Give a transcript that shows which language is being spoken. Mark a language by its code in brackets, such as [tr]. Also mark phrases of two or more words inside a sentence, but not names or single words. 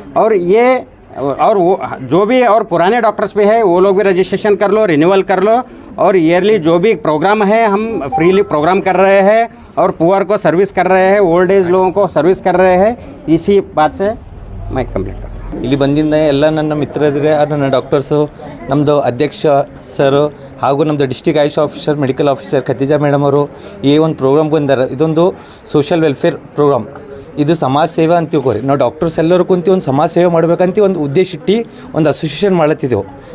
[hi] और वो जो भी और पुराने डॉक्टर्स भी है, वो लोग भी रजिस्ट्रेशन कर लो, रिन्यूअल कर लो। और ईयरली जो भी प्रोग्राम है हम [en] freely program [hi] कर रहे हैं, और पुअर को सर्विस कर रहे हैं, [en] old age [hi] लोगों को सर्विस कर रहे हैं। इसी बात से मैं कंप्लीट करता हूँ। [kn] ಇಲ್ಲಿ ಬಂದಿಂದ ಎಲ್ಲ ನನ್ನ ಮಿತ್ರರಿದ್ರೆ, ನನ್ನ ಡಾಕ್ಟರ್ಸು, ನಮ್ಮದು ಅಧ್ಯಕ್ಷ ಸರು ಹಾಗೂ ನಮ್ಮದು [en] District AYUSH Officer, medical officer [kn] ಖತೀಜಾ ಮೇಡಮ್ ಅವರು ಈ ಒಂದು ಪ್ರೋಗ್ರಾಮ್ ಬಂದಾರೆ. ಇದೊಂದು [en] social welfare program, [kn] ಇದು ಸಮಾಜ ಸೇವೆ ಅಂತ ತಿಳ್ಕೊರಿ. ನಾವು ಡಾಕ್ಟರ್ಸ್ ಎಲ್ಲರೂ ಕುಂತು ಒಂದು ಸಮಾಜ ಸೇವೆ ಮಾಡಬೇಕಂತ ಒಂದು ಉದ್ದೇಶ ಇಟ್ಟು ಒಂದು ಅಸೋಸಿಯೇಷನ್ ಮಾಡತ್ತಿದ್ದೆವು.